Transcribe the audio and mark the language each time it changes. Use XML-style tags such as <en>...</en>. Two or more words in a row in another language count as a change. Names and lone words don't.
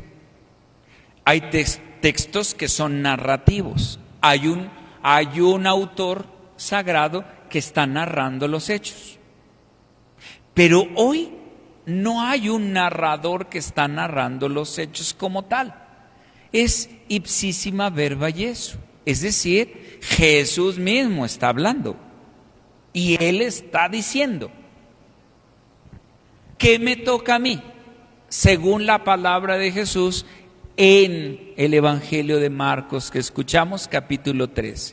<es>Hay textos que son narrativos. Hay un autor sagrado que está narrando los hechos. Pero hoy no hay un narrador que está narrando los hechos como tal. Es</es> <la>ipsísima verba Jesu.</la> <es>Es decir, Jesús mismo está hablando. Y Él está diciendo, ¿qué me toca a mí? Según la palabra de Jesús en el Evangelio de Marcos que escuchamos, capítulo 13.</es>